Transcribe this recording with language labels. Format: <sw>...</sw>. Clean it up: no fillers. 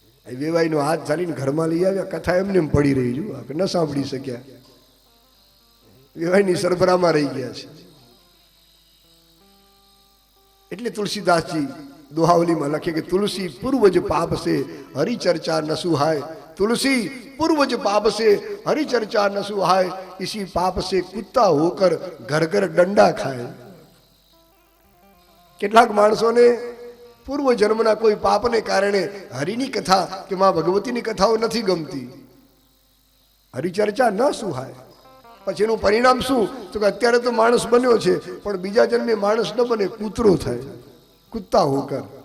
<gu>એ વેવાઈનો હાથ ચાલીને ઘરમાં લઈ આવ્યા. કથા એમને એમ પડી રહી, જો ન સાંભળી શક્યા. વેવાઈની સરભરામાં રહી ગયા છે. એટલે તુલસીદાસજી દોહાવલીમાં લખે કે</gu> <hi>તુલસી પૂર્વજ પાપ સે હરિચર્ચા ન સુહાય. तुलसी पूर्वज पाप से हरिचर्चा न सुहाय. इसी पाप से कुत्ता होकर घर घर डंडा खाए.</hi> <gu>કેટલાક માણસોને પૂર્વ જન્મના કોઈ પાપને કારણે હરિની કથા કે માં ભગવતીની કથાઓ નથી ગમતી. હરિચર્ચા ન સુહાય. પછી એનું પરિણામ શું? તો કે અત્યારે તો માણસ બન્યો છે, પણ બીજા જન્મે માણસ ન બને, કૂતરો થાય,</gu> <hi>કુત્તા હોકર.</hi>